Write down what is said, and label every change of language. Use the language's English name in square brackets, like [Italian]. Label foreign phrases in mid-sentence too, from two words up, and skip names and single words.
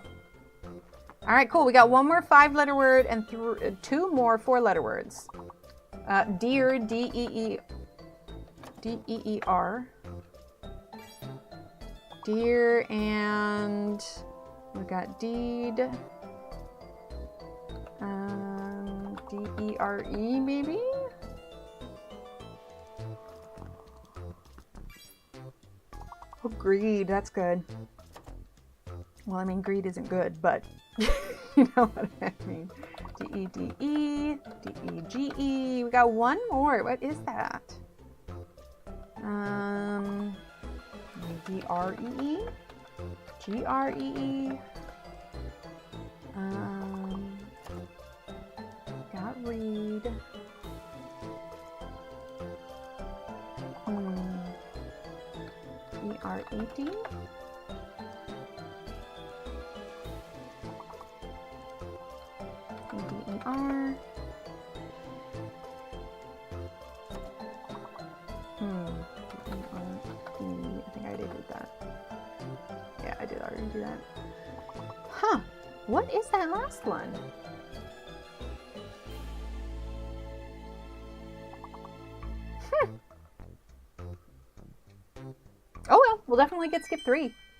[English] All right, cool. We got 1 more 5-letter word and 2 more 4-letter words. Deer, D-E-E-R. Deer, and we got deed. D-E-R-E maybe? Oh, greed. That's good. Well, I mean, greed isn't good, but you know what I mean. D-E-D-E, D-E-G-E. We got 1 more. What is that? D-R-E-E, G-R-E-E. Got read. E-R-E-D. E-D-E-R. E-R-E. I think I already did that. Yeah, I did already do that. Huh. What is that last one? Oh well, we'll definitely get skip 3.